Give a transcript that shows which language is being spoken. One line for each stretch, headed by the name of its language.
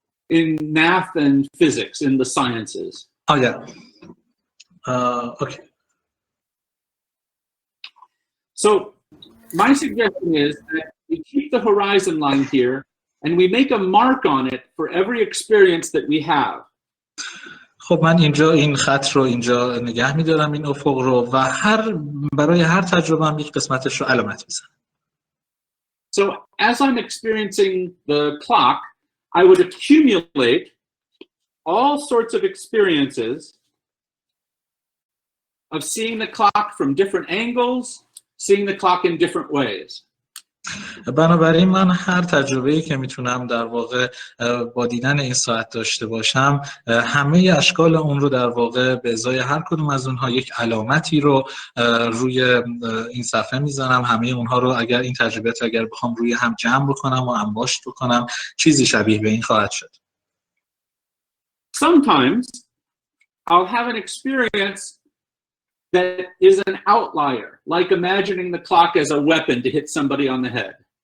English: in math and physics, in the sciences. Oh yeah. Okay. So my suggestion is that we keep the horizon line here and we make a mark on it for every experience that we have.
Persian: خب من اینجا این خط رو اینجا نگه می‌دارم، این افق رو، و برای هر تجربه هم یک قسمتش رو علامت می‌زنم.
English: So as I'm experiencing the clock, I would accumulate all sorts of experiences of seeing the clock from different angles, seeing the clock in different ways.
Persian: بنابراین من هر تجربه‌ای که میتونم در واقع با دیدن این ساعت داشته باشم، همه اشکال اون رو در واقع به ازای هر کدوم از اونها یک علامتی رو روی این صفحه میزنم. همه اونها رو اگر این تجربیات اگر بخوام روی هم جمع بکنم و انباشت بکنم، چیزی شبیه به این خواهد شد.
English: Sometimes I'll have an experience that is an outlier, like imagining the clock as a weapon to hit somebody on the head.